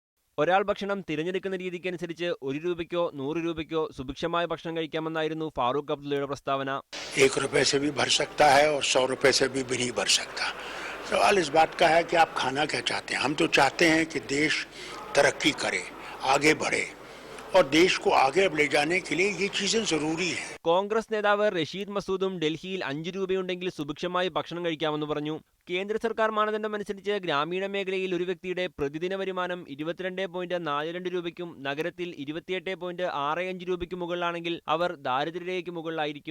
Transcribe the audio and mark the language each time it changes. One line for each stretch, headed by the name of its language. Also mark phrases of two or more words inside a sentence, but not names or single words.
Malayalam: ഒരാൾ ഭക്ഷണം തിരഞ്ഞെടുക്കുന്ന രീതിക്കനുസരിച്ച് 1 രൂപയ്ക്കോ 100 രൂപയ്ക്കോ സുഭിക്ഷമായ ഭക്ഷണം കഴിക്കാമെന്നായിരുന്നു ഫാറൂഖ് അബ്ദുള്ളയുടെ പ്രസ്താവന.
Hindi: 1 रुपए से भी भर सकता है और 100 रुपए से भी नहीं भर सकता। सवाल इस बात का है कि आप खाना क्या चाहते हैं। हम तो चाहते हैं कि देश तरक्की करे, आगे बढ़े और देश को आगे ले जाने के लिए ये चीजें जरूरी है.
Malayalam: കോൺഗ്രസ് നേതാവ് റഷീദ് മസൂദും ഡൽഹിയിൽ 5 രൂപയുണ്ടെങ്കിൽ സുഭിക്ഷമായി ഭക്ഷണം കഴിക്കാമെന്ന് പറഞ്ഞു. കേന്ദ്ര സർക്കാർ മാനദണ്ഡം അനുസരിച്ച് ഗ്രാമീണ മേഖലയിൽ ഒരു വ്യക്തിയുടെ പ്രതിദിന വരുമാനം 22.42 രൂപയ്ക്കും നഗരത്തിൽ 28.65 രൂപയ്ക്കും മുകളിലാണെങ്കിൽ അവർ ദാരിദ്ര്യരേഖയ്ക്ക് മുകളിലായിരിക്കും.